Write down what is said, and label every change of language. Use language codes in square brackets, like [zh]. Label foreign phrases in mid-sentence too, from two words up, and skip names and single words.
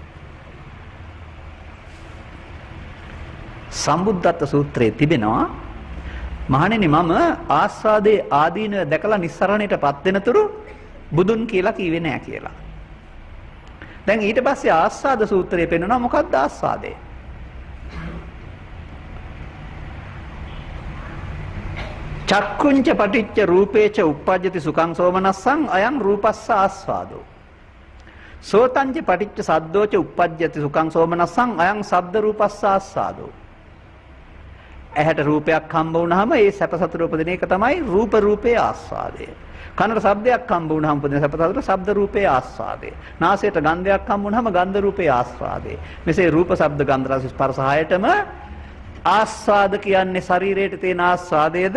[si] සම්බුද්ධත්ව සූත්‍රයේ තිබෙනවා මහණෙනි මම ආස්වාදයේ ආදීනව දැකලා නිස්සරණයටපත් වෙනතුරු බුදුන් කියලා කීවේ නෑ කියලා. දැන් ඊට පස්සේ ආස්වාද සූත්‍රයේ පෙන්වනවා මොකක්ද ආස්වාදය? [pi] චක්කුංච පටිච්ච රූපේච uppajjati සුඛං සෝමනස්සං අයං රූපස්ස ආස්වාදෝ. සෝතංච පටිච්ච සද්දෝච uppajjati සුඛං සෝමනස්සං අයං සද්ද රූපස්ස ආස්වාදෝ. [si] ඇහැට රූපයක් හම්බ වුණාම ඒ සැප සතුට උපදින එක තමයි රූප රූපේ ආස්වාදය. කනට ශබ්දයක් හම්බ වුණාම උපදින සැප සතුට ශබ්ද රූපේ ආස්වාදය. නාසයට ගන්ධයක් හම්බ වුණාම ගන්ධ රූපේ ආස්වාදය. මෙසේ රූප ශබ්ද ගන්ධ රස ස්පර්ශ හයටම ආස්වාද කියන්නේ ශරීරයට තියෙන ආස්වාදයේද?